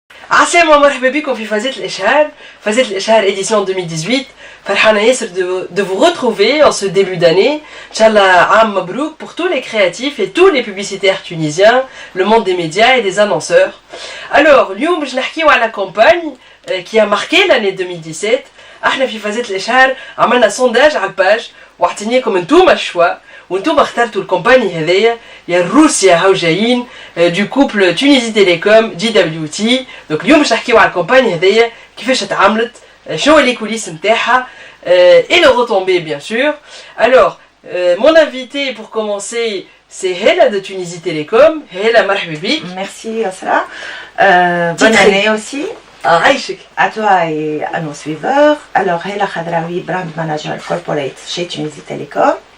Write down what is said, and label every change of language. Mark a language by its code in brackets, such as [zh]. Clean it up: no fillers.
[ar] عسلامة ومرحبا بكم في فازات الإشهار. فازات الإشهار [fr] édition 2018. [ar] فرحانة ياسر [fr] de vous retrouver en ce début d'année. Inch'Allah, [ar] عام مبروك [fr] pour tous les créatifs et tous les publicitaires tunisiens, le monde des médias et des annonceurs. Alors, [ar] اليوم باش نحكيو على [fr] campagne qui a marqué l'année 2017. [ar] احنا في فازات الإشهار عملنا sondage على الباج واعطينيكم انتوما الشوا وانتوما اخترتوا الكومباني هذيا يا الروس يا هاو جايين [fr] du couple [ar] Tunisie Télécom JWT. donc اليوم باش نحكيو على الكومباني هذيا كيفاش اتعاملت شنو لي كوليس نتاعها [fr] et le retombé bien sûr. Alors mon invité pour commencer c'est Hela de Tunisie Télécom. [ar] Hela marhaba bik. [fr] Merci Yasra. Bonne année aussi. [ar] عايشك. [fr] À toi et à nos suiveurs. Alors Hela Khadraoui, brand manager corporate chez Tunisie Télécom.